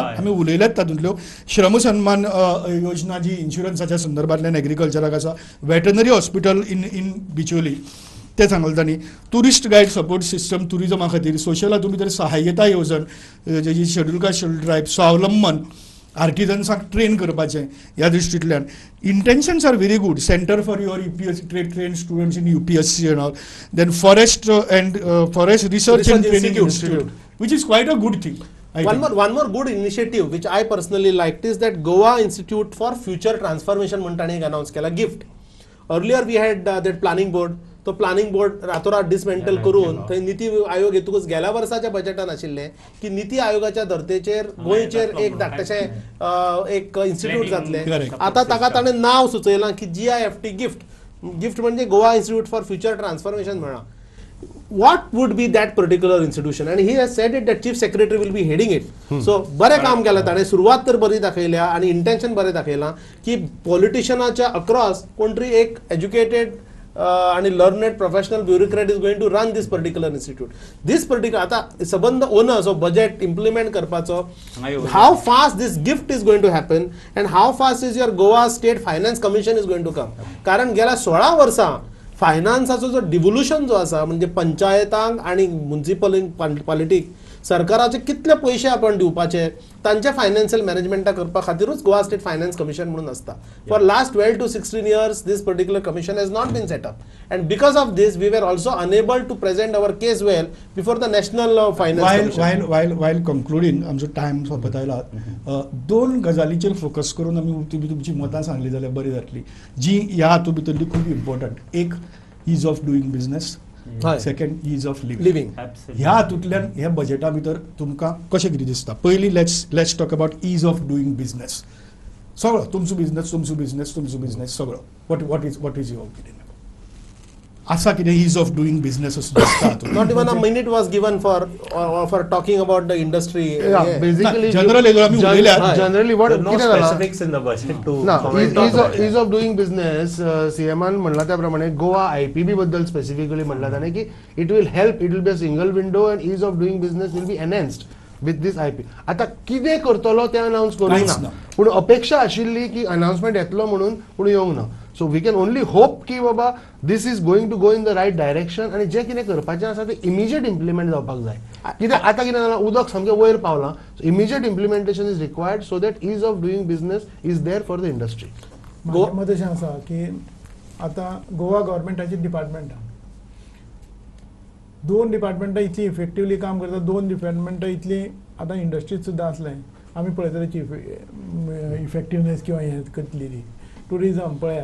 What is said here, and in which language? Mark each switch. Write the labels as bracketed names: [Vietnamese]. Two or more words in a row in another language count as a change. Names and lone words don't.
[Konkani] आमी उलयल्यात तातूंतल्यो श्रम सन्मान योजना जी इन्शुरन्साच्या संदर्भांतल्यान एग्रीकल्चराक आसा, [English] veterinary hospital in Bicholim [Konkani] ते सांगलें तांणी, [English] tourist guide support system [Konkani] टुरिजमा खातीर, सोशल हातूंत भितर सहाय्यता येवजण, जी [English] scheduled caste scheduled tribe, [Konkani] स्वावलंबन, आर्टिजन्सांक ट्रेन करपाचें ह्या दृश्टींतल्यान. [English] intentions are very good. centre for your UPSC train students in UPSC and all. then forest research and training institute, which is quite a good thing. One more good initiative which I personally liked is that Goa Institute for Future Transformation [Konkani] म्हणून ताणें एक अनाउन्स केला, [English] गिफ्ट. Earlier we had that planning board. [Konkani] तो [English] planning board [Konkani] रातोरात डिसमेंटल करून थंय नीती आयोग येतकूच गेल्या वर्साच्या बजेटान आशिल्लें की नीती आयोगाच्या धर्तेचेर गोंयचेर एक धाकटेशें एक इन्स्टिट्यूट जातलें. [English] Correct. [Konkani] आतां ताका ताणें नांव सुचयलां की GIFT गिफ्ट म्हणजे गोवा इन्स्टिट्यूट फॉर फ्युचर ट्रान्सफॉर्मेशन म्हणा. [English] what would be that particular institution, and he has said it that chief secretary will be heading it. [Konkani] So बरें काम केलं ताणें, सुरवात तर बरी दाखयल्या आणि इंटेन्शन बरें दाखयलां की पॉलिटिशियनाच्या अक्रॉस कोण तरी एक एज्युकेटेड आणि [English] learned professional bureaucrat is going to run this particular institute. this particular [Konkani] आता सबंद [English] onus of budget implement करपाचो, how fast this GIFT is going to happen and how fast is your Goa State Finance Commission is going to come. [Konkani] कारण गेल्या 16 वर्सां फायनान्साचो जो डिव्होल्युशन जो आसा म्हणजे पंचायतांक आणि [English] municipal politic [Konkani] सरकाराचे कितले पयशे आपण दिवपाचे तांचे [English] financial management [Konkani] करपा खातीरूच गोवा स्टेट फायनान्स कमिशन म्हणून आसता. [English] फॉर लास्ट 12 to 16 years this particular commission has not been set up, and because of this we were also unable to present our case well before the national finance commission. while concluding [Konkani] आमचो टायम सोंपत आयला, दोन गजालीचेर फोकस करून आमी तुमची मतां सांगली जाल्यार बरी जातली, जी ह्या हातूंत भितरली खूब इम्पॉर्टंट. [English] एक ease of doing business, second ease of living. [Konkani] ह्या हातूंतल्यान ह्या बजेटा भितर तुमकां कशें कितें दिसता? [English] पयली let's talk about ease of doing business. [Konkani] सगळो तुमचो बिझनेस सगळो. [English] what is your opinion? [Konkani] आसा कितें [English] ease of doing business [Konkani] असो दिसता हातूंत? [English] Not even a minute was given for talking about the industry. Yeah, basically [Konkani] जनरल आमी उलयल्यात. [English] generally what There are no [Konkani] कितें जाला [English] specifics in the budget to [Konkani] ना [English] comment on that. ease of doing business [Konkani] सीएमान म्हणला त्या प्रमाणे [English] गोवा आयपीबी बद्दल स्पेसिफिकली [Konkani] म्हणला ताणें की [English] it will help, it will be a single window and ease of doing business will be enhanced with this IP. [Konkani] आता कितें करतलो तें अनावन्स करूंक कांयच ना, ना. पूण अपेक्षा आशिल्ली की अनावन्समेंट येतलो म्हणून, पूण येवंक ना. [English] so we can only hope की बाबा this is going to go in the right direction [Konkani] आनी जें कितें करपाचें आसा तें इमिजिएट इम्प्लिमेंट जावपाक जाय. कित्याक आतां कितें जालां, उदक सामकें वयर पावलां, [English] so immediate implementation is required so that ease of doing business is there for the industry. [Konkani] माझ्या मत अशें आसा की आतां गोवा गव्हर्मेंटाची डिपार्टमेंटां, 2 डिपार्टमेंटां इतली इफेक्टिवली काम करता, 2 डिपार्टमेंटां इतली आतां इंडस्ट्रीज सुद्दां असलें आमी पळयता तेची इफेक्टिवनेस किंवा हें करतली ती टुरिजम पळया.